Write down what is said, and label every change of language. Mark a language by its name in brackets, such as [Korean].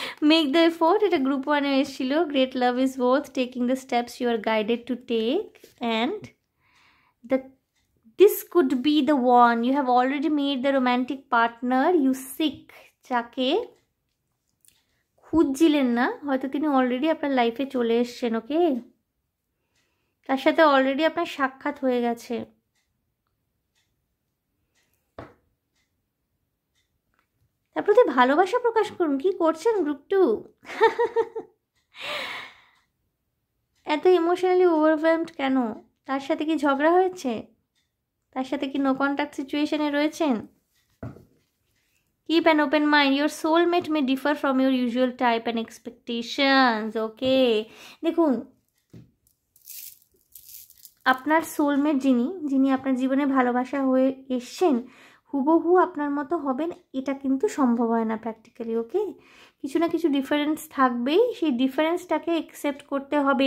[English] Make the effort. [Bangla] এটা group 1 এ এসেছিল। [English] Great love is worth taking the steps you are guided to take, and this could be the one. You have already made the romantic partner you seek. [Bangla] যাকে খুঁজছিলেন না, হয়তো তিনি already আপনার লাইফে চলে এসছেন, ওকে? তার সাথে অলরেডি আপনার সাক্ষাৎ হয়ে গেছে। তার প্রতি ভালোবাসা প্রকাশ করুন। কি করছেন গ্রুপ 2? এত ইমোশনালি ওভারওয়েলমড কেন? তার সাথে কি ঝগড়া হয়েছে? তার সাথে কি নো কন্ট্যাক্ট সিচুয়েশনে রয়েছেন? [English] Keep an open mind. Your soulmate may differ from your usual type and expectations. Okay. [Bangla] দেখুন, আপনার সোলমেট যিনি আপনার জীবনে ভালোবাসা হয়ে এসছেন, হুবহু আপনার মতো হবেন এটা কিন্তু সম্ভব হয় না প্র্যাকটিক্যালি, ওকে? কিছু না কিছু ডিফারেন্স থাকবেই, সেই ডিফারেন্সটাকে অ্যাকসেপ্ট করতে হবে।